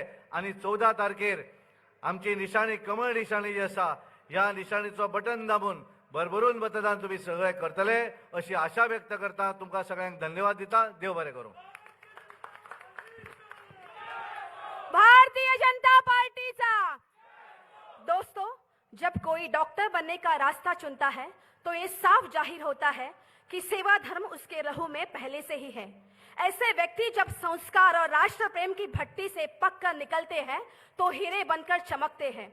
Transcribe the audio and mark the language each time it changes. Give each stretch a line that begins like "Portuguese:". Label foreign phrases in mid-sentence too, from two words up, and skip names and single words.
Konkani: आनी 14 तारखेर आमची निशाणी कमळ निशाणी जी आसा ह्या निशाणीचो बटन दाबून भरभरून मतदान तुम्ही सगळे करतले अशी आशा व्यक्त करता. तुमकां सगळ्यांक धन्यवाद दिता. देव बरें करूं.
Hindi: भारतीय जनता पार्टी का दोस्तों, जब कोई डॉक्टर बनने का रास्ता चुनता है तो ये साफ जाहिर होता है कि सेवा धर्म उसके रहू में पहले से ही है. ऐसे व्यक्ति जब संस्कार और राष्ट्र प्रेम की भट्टी से पक कर निकलते हैं तो हीरे बनकर चमकते हैं.